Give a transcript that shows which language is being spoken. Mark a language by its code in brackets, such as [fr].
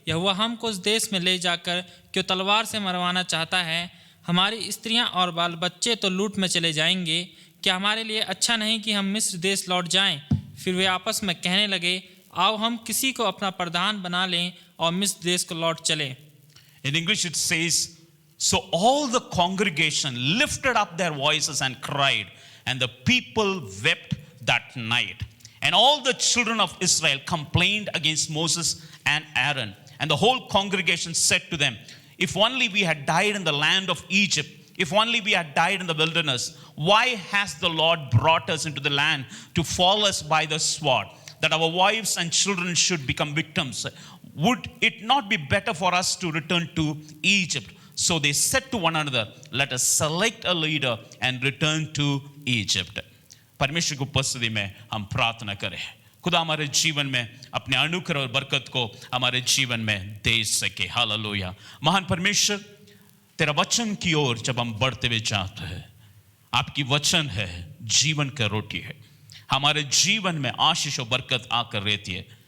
[hi] यहोवा हमको उस देश में ले जाकर क्यों तलवार से मरवाना चाहता है? हमारी स्त्रियां और बाल बच्चे तो लूट में चले जाएंगे। क्या हमारे लिए अच्छा नहीं कि हम मिस्र देश लौट जाएं? फिर वे आपस में कहने लगे, आओ हम किसी को अपना प्रधान बना लें और मिस्र देश को लौट चलें। [en] In English it says, so all the congregation lifted up their voices and cried, and the people wept that night. And all the children of Israel complained against Moses and Aaron. And the whole congregation said to them, if only we had died in the land of Egypt, if only we had died in the wilderness. Why has the Lord brought us into the land to fall us by the sword, that our wives and children should become victims? Would it not be better for us to return to Egypt? So they said to one another, let us select a leader and return to Egypt. [hi] परमेश्वर की उपस्थिति में हम प्रार्थना करें, खुदा हमारे जीवन में अपने अनुग्रह और बरकत को हमारे जीवन में दे सके। हालेलुया। महान परमेश्वर, तेरा वचन की ओर जब हम बढ़ते हुए जाते हैं, आपकी वचन है जीवन का रोटी है, हमारे जीवन में आशीष और बरकत आकर रहती है।